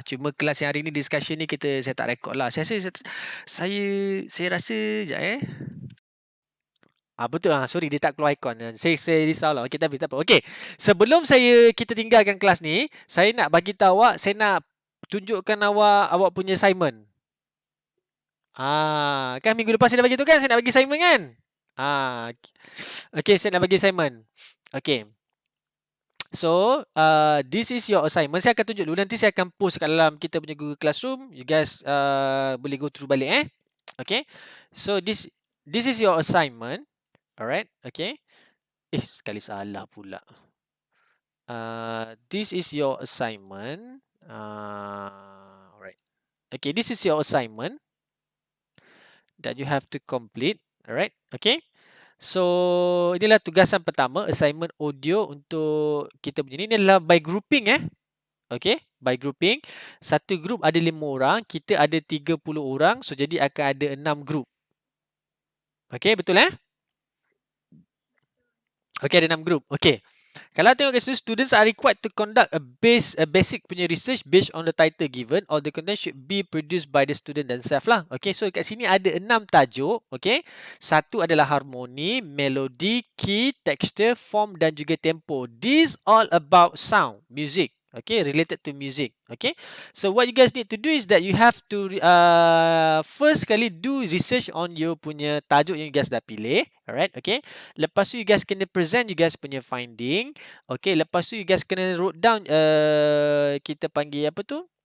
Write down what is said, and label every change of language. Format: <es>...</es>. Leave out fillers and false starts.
<ms>Cuma kelas yang hari ni, discussion ni, saya tak rekod lah. Saya rasa, sekejap betul lah. Sorry, dia tak keluar icon. Saya risau lah. Okay, tapi tak apa. Okay, sebelum kita tinggalkan kelas ni, saya nak bagi tahu awak, saya nak tunjukkan awak punya assignment. Kan minggu lepas saya dah bagi tu kan, saya nak bagi assignment kan? Okay, saya nak bagi assignment. Okay.</ms> <en>So, this is your assignment.</en> <ms>Saya akan tunjuk dulu. Nanti saya akan post kat dalam kita punya Google Classroom.</ms> <en>You guys</en> <ms>boleh</ms> <en>go through</en> <ms>balik</ms> <en>Okay. So, this is your assignment. Alright, okay.</en> <ms>Sekali salah pula.</ms> <en>This is your assignment. Alright. Okay, this is your assignment that you have to complete. Alright, okay. So,</en> <ms>inilah tugasan pertama, assignment audio untuk kita punya ni. Ini adalah</ms> <en>by grouping Okay, by grouping.</en> <ms>Satu group ada 5 orang, kita ada 30 orang. So, jadi akan ada 6 group. Okay, betul Okay, ada 6 group. Okay. Kalau tengok kat situ,</ms> <en>students are required to conduct a basic</en> <ms>punya</ms> <en>research based on the title given. All the content should be produced by the student themselves lah.</en> <ms>Okay, so kat sini ada 6 tajuk. Okay, satu adalah harmoni, melodi, key, texture, form dan juga tempo.</ms> <en>These all about sound, music. Okay, related to music. Okay, so what you guys need to do is that you have to first kali do research on your</en> <ms>punya tajuk yang</ms> <en>you guys</en> <ms>dah pilih.</ms> <en>Alright, okay.</en> <ms>Lepas tu you guys kena</ms> <en>present you guys</en> <ms>punya finding. Okay, lepas tu you guys kena</ms> <en>wrote down</en> <ms>kita panggil apa tu?</ms>